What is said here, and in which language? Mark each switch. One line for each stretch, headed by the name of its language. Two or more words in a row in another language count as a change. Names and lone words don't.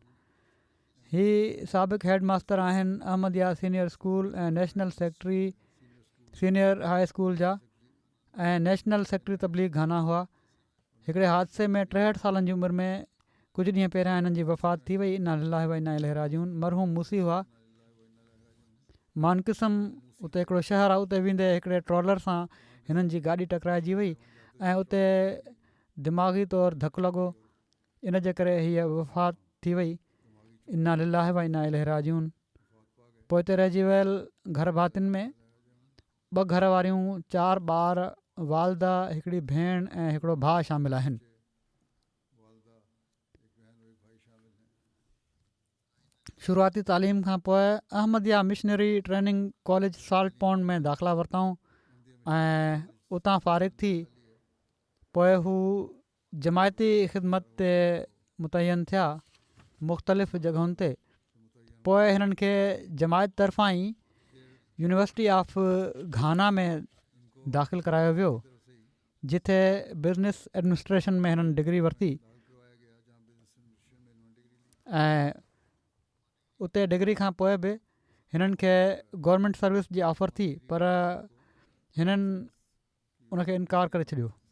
Sindhi: ही साबिक़ हेड मास्टर आहिनि अहमदिया सीनियर स्कूल ऐं
English: national secretary
Sindhi: सीनियर हाई स्कूल जा ऐं
English: national secretary
Sindhi: तबलीग घाना हुआ। हिकिड़े हादसे में 63 सालनि जी उमिरि में कुझु ॾींहं पहिरियां हिननि जी वफ़ात थी वई।
Arabic: إنا لله وإنا إليه راجعون.
Sindhi: मरहूम मूसी हुआ। मानकिसम उते हिकिड़ो शहरु आहे, उते वेंदे हिकिड़े ट्रॉलर सां हिननि जी गाॾी टकराइजी वई ऐं उते दिमाग़ी तौरु धकु लॻो। इन जे करे हीअ वफ़ात थी वई।
Arabic: إنا لله وإنا إليه راجعون.
Sindhi: पोइ हिते रहिजी वियल घर भातियुनि में 2 घर वारियूं, 4 ॿार, वालदा, हिकिड़ी भेण ऐं हिकिड़ो भाउ शामिल आहिनि। शुरूआती तालीम खां पोइ अहमदिया मिशनरी ट्रेनिंग कॉलेज साल्ट पॉन्ड में दाख़िला वरितऊं ऐं उतां फ़ारिग़ थी पोइ हू जमायती ख़िदमत ते मुतयन थिया मुख़्तलिफ़ जॻहुनि ते। पोइ हिननि खे जमायत तरफ़ां ई यूनिवर्सिटी ऑफ घाना में दाख़िल करायो वियो, जिथे
English: business administration
Sindhi: में हिननि डिग्री वरिती ऐं उते डिग्री खां पोइ बि हिननि खे
English: government service
Sindhi: जी ऑफ़र थी, पर हिननि उनखे इनकार करे छॾियो।